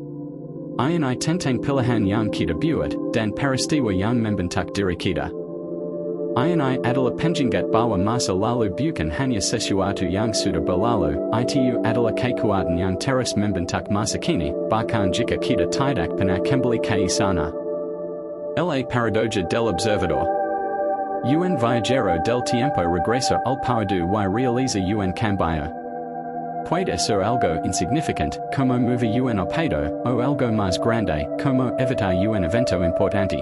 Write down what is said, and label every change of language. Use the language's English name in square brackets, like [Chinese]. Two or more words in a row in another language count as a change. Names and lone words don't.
[Indonesian] Ini tentang pilihan yang kita buat, dan peristiwa yang membentuk diri kita. Ini adalah pengingat bahwa masa lalu bukan hanya sesuatu yang sudah berlalu, itu adalah kekuatan yang terus membentuk masa kini, bahkan jika kita tidak pernah kembali ke sana. [Spanish] La paradoja del observador. Un viajero del tiempo regresa al pasado y realiza un cambio. Puede ser algo insignificante, como mover un objeto, o algo más grande, como evitar un evento importante.